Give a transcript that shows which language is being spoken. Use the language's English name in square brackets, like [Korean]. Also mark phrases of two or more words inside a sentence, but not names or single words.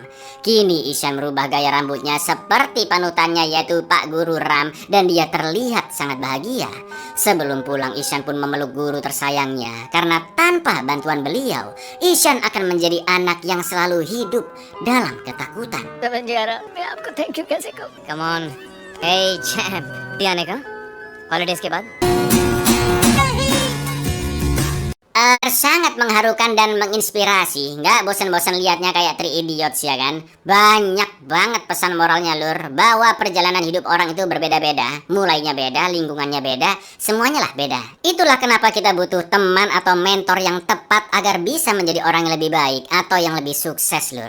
[Indonesian] Kini Ishan merubah gaya rambutnya seperti panutannya, yaitu Pak Guru Ram, dan dia terlihat sangat bahagia. Sebelum pulang, Ishan pun memeluk guru tersayangnya, karena tanpa bantuan beliau, Ishan akan menjadi anak yang selalu hidup dalam ketakutan. [English] Come on, hey champ, [Hindi] आने का holidays के बाद [Indonesian] sangat mengharukan dan menginspirasi. Nggak bosan-bosan liatnya kayak Three Idiots ya kan? Banyak banget pesan moralnya lur, bahwa perjalanan hidup orang itu berbeda-beda. Mulainya beda, lingkungannya beda, semuanya lah beda. Itulah kenapa kita butuh teman atau mentor yang tepat tepat agar bisa menjadi orang yang lebih baik atau yang lebih sukses, lur.